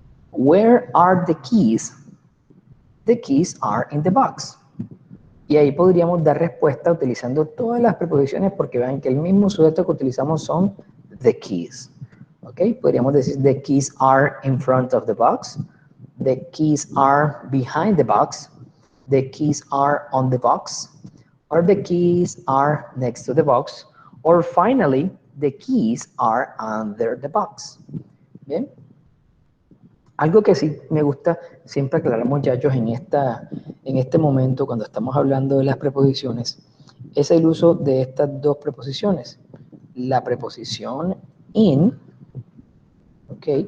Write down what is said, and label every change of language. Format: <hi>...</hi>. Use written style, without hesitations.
<en>Where are the keys? The keys are in the box.</en> <es>Y ahí podríamos dar respuesta utilizando todas las preposiciones porque vean que el mismo sujeto que utilizamos son</es> <en>the keys.</en> <es>¿Ok? Podríamos decir</es> <en>the keys are in front of the box. The keys are behind the box. The keys are on the box. Or the keys are next to the box. Or finally, the keys are under the box.</en> <es>¿Bien? Algo que sí me gusta siempre aclarar, muchachos, en este momento, cuando estamos hablando de las preposiciones, es el uso de estas dos preposiciones. La preposición in, ¿ok?</es>